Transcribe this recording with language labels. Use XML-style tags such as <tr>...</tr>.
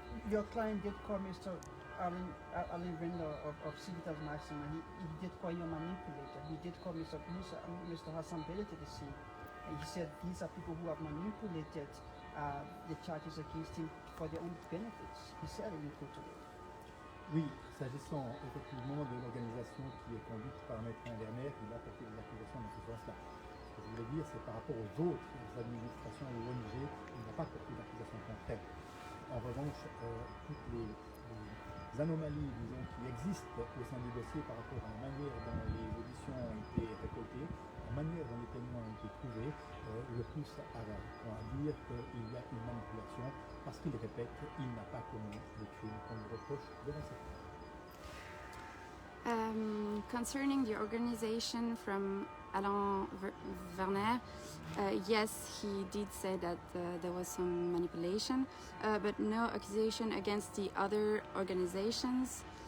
<en>Your client did call Mr. Alain Vendor of Civitas Massima. He did call you a manipulator. He did call Mr. Hassan Belli to the scene. And he said these are people who have manipulated the charges against him for their own benefits. He said it in court today.</en> <fr>Oui, s'agissant effectivement de l'organisation qui est conduite par Maître Werner, il a porté des accusations dans ce sens-là. Ce que je voulais dire, c'est par rapport aux autres administrations ou ONG, il n'a pas porté d'accusation concrète. En revanche, toutes les anomalies, disons, qui existent au sein du dossier par rapport à la manière dont les auditions ont été récoltées, la manière dont les témoins ont été trouvés, le pousse à dire qu'il y a une manipulation, parce qu'il répète qu'il n'a pas commis le crime qu'on lui reproche devant cette cour.</fr> <en>Concerning the organization from Alain Werner, yes, he did say that there was some manipulation, but no accusation against the other organizations.</en>